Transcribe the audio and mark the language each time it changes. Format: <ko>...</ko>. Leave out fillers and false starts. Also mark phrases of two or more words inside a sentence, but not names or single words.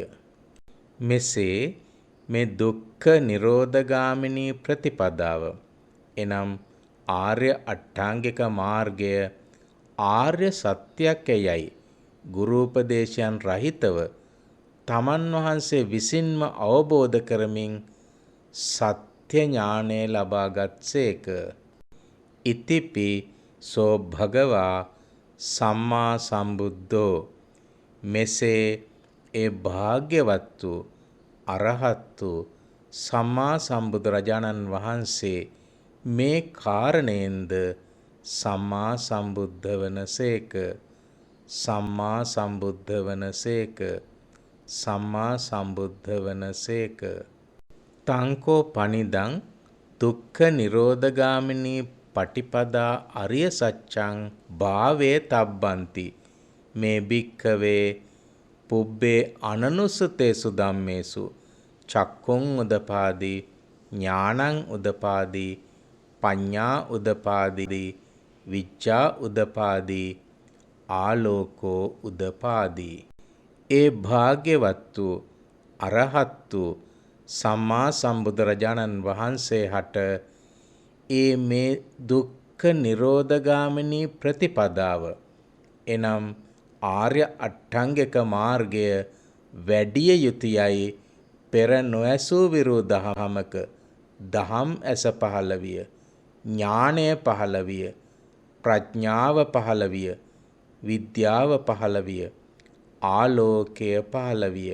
<si>මෙසේ මේ දුක්ඛ නිරෝධගාමිනී ප්‍රතිපදාව එනම් ආර්ය අට්ඨාංගික මාර්ගය ආර්ය සත්‍යක්යයි ගුරු උපදේශයන් රහිතව තමන් වහන්සේ විසින්ම අවබෝධ කරමින් සත්‍ය ඥානය ලබාගත්සේක.</si> <pi>ඉතිපි සෝ භගවා සම්මා සම්බුද්ධෝ</pi> <si>මෙසේ ඒ භාග්‍යවත් වූ අරහත් වූ සම්මා සම්බුදුරජාණන් වහන්සේ මේ කාරණයෙන්ද සම්මා සම්බුද්ධ වනසේක. සම්මා සම්බුද්ධ වනසේක. සම්මා සම්බුද්ධ වනසේක.</si> <pi>තංකෝ පනිදං දුක්ඛ නිරෝධගාමිනී පටිපදා අරිය සත්‍යං භාවේ තබ්බන්ති මේ භික්ඛවේ පුබ්බේ අනනුසුතේසු ධම්මේසු චක්කුං උදපාදී ඥානං උදපාදී පඤ්ඤා උදපාදී විච්ඡා උදපාදී ආලෝකෝ උදපාදී.</pi> <si>ඒ භාග්‍යවත් වූ අරහත් වූ සම්මා සම්බුදුරජාණන් වහන්සේ හට ඒ මේ දුක්ඛ නිරෝධගාමිනී ප්‍රතිපදාව එනම් ආර්ය අට්ඨංගික මාර්ගය වැඩිය යුතුයයි පෙර නොඇසූ විරු දහමක දහම් ඇස පහළ විය, ඥානය පහළ විය, ප්‍රඥාව පහළ විය, විද්‍යාව පහළ විය, ආලෝකය පහළ විය.</si>